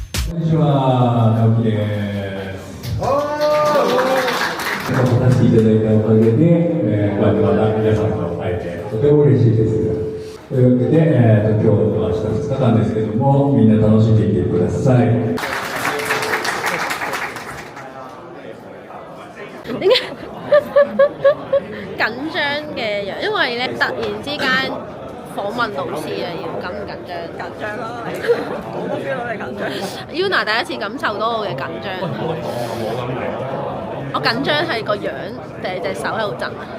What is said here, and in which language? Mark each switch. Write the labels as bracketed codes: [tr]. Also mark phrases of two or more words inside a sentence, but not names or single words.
[ja] こんにちは、直樹です。お話しいただいたおかげで、こうやってまた皆さんと会えてとても嬉しいです。というわけで、今日と明日2日間ですけども、みんな楽しんでいってください。 [yue] 點解緊張嘅樣？因為咧突然之間訪問老師啊，要緊唔緊張？緊張啦，我都 feel 到你緊張。Yuna 第一次感受到我嘅緊張，我緊張係個樣定係隻手喺度震啊？